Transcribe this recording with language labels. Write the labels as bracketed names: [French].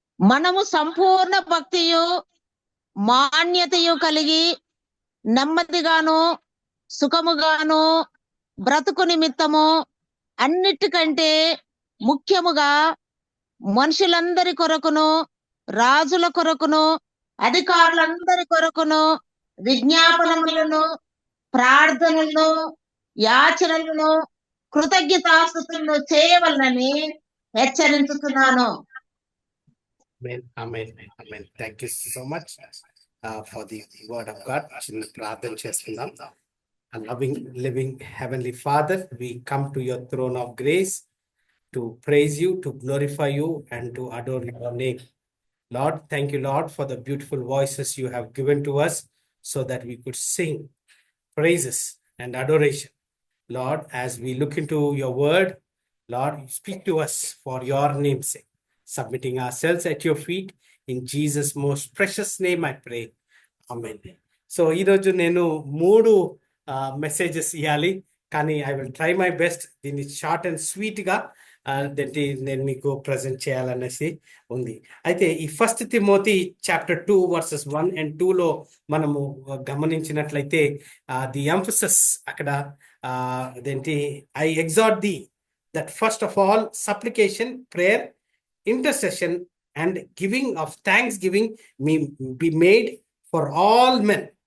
[Telugu] మనము సంపూర్ణ భక్తియు మాన్యతయు కలిగి నెమ్మదిగాను సుఖముగాను బ్రతుకు నిమిత్తము అన్నిటికంటే ముఖ్యముగా మనుషులందరి కొరకును రాజుల కొరకును అధికారులందరి కొరకును విజ్ఞాపనములను ప్రార్థనలను యాచనలను కృతజ్ఞతాస్తుతులను చేయవలనని హెచ్చరించుతున్నాను. [English] Amen. Thank you so much for the word of God. [Telugu] చిన్న ప్రార్థన చేసుకుందాం. [English] Loving, living Heavenly Father, we come to your throne of grace to praise you, to glorify you, and to adore your name. Lord, thank you, Lord, for the beautiful voices you have given to us so that we could sing praises and adoration. Lord, as we look into your word, Lord, speak to us for your name's sake. Submitting ourselves at your feet, in Jesus' most precious name I pray. Amen. [Telugu] So ఈరోజు నేను 3 messages ఇవ్వాలి, కానీ [English] I will try my best. [Telugu] దీన్ని short and sweet గా నేను మీకు present చేయాలనేసి ఉంది. అయితే ఈ first Timothy chapter 2 versus 1 and 2 లో మనము గమనించినట్లయితే ది ఎంఫసిస్ అక్కడ అదేంటి [English] I exhort the that first of all supplication, prayer, intercession and giving of thanksgiving may be made for all men.